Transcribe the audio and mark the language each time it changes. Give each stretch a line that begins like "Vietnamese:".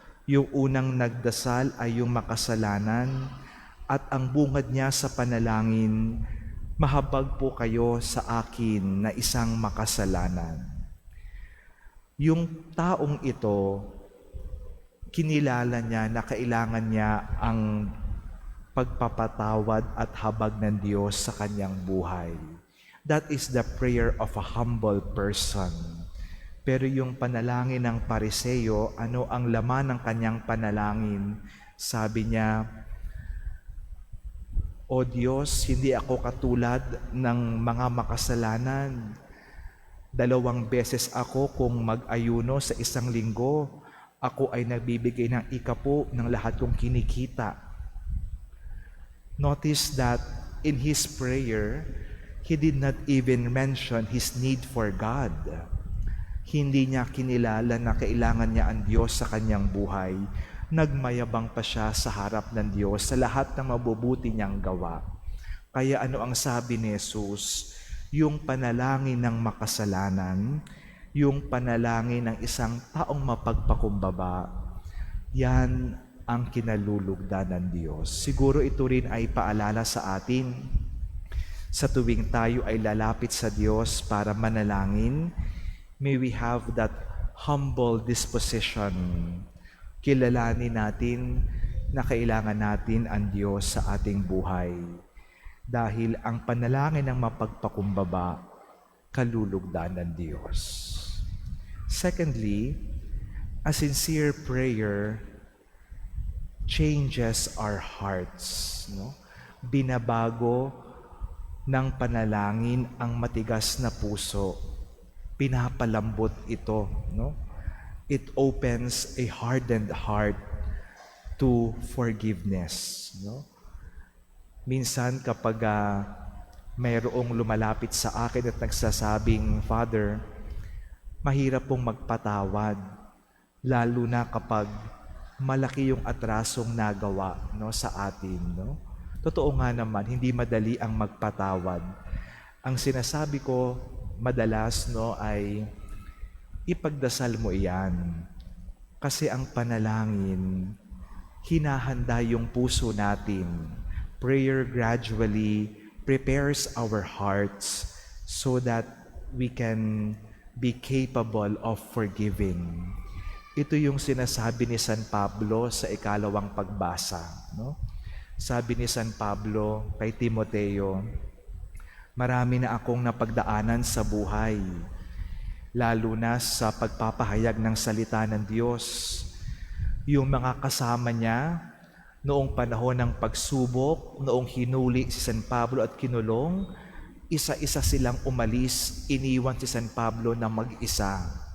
Filipino: Yung unang nagdasal ay yung makasalanan at ang bungad niya sa panalangin, mahabag po kayo sa akin na isang makasalanan. Yung taong ito, kinilala niya na kailangan niya ang pagpapatawad at habag ng Diyos sa kanyang buhay.
English: That is the prayer of a humble person.
Filipino: Pero yung panalangin ng Pariseo, ano ang laman ng kanyang panalangin? Sabi niya, O Diyos, hindi ako katulad ng mga makasalanan. 2 beses ako kung mag-ayuno sa isang linggo. Ako ay nagbibigay ng 10 ng lahat kong kinikita.
English: Notice that in his prayer, he did not even mention his need for God.
Filipino: Hindi niya kinilala na kailangan niya ang Diyos sa kanyang buhay. Nagmayabang pa siya sa harap ng Diyos sa lahat ng mabubuti niyang gawa. Kaya ano ang sabi ni Jesus? Yung panalangin ng makasalanan, yung panalangin ng isang taong mapagpakumbaba, yan ang kinalulugdan ng Diyos. Siguro ito rin ay paalala sa atin sa tuwing tayo ay lalapit sa Diyos para manalangin.
English: May we have that humble disposition.
Filipino: Kilalanin natin na kailangan natin ang Diyos sa ating buhay. Dahil ang panalangin ng mapagpakumbaba, kalulugdan ng Diyos.
English: Secondly, a sincere prayer changes our hearts. No?
Filipino: Binabago ng panalangin ang matigas na puso. Pinapalambot ito, no?
English: It opens a hardened heart to forgiveness, no?
Filipino: Minsan kapag mayroong lumalapit sa akin at nagsasabing, Father, mahirap pong magpatawad, lalo na kapag malaki yung atrasong nagawa, no, sa atin, no? Totoo nga naman, hindi madali ang magpatawad. Ang sinasabi ko madalas, no, ay ipagdasal mo iyan. Kasi ang panalangin, hinahanda yung puso natin.
English: Prayer gradually prepares our hearts so that we can be capable of forgiving.
Filipino: Ito yung sinasabi ni San Pablo sa ikalawang pagbasa. No? Sabi ni San Pablo kay Timoteo, marami na akong napagdaanan sa buhay, lalo na sa pagpapahayag ng salita ng Diyos. Yung mga kasama niya noong panahon ng pagsubok, noong hinuli si San Pablo at kinulong, isa-isa silang umalis, iniwan si San Pablo na mag-isa.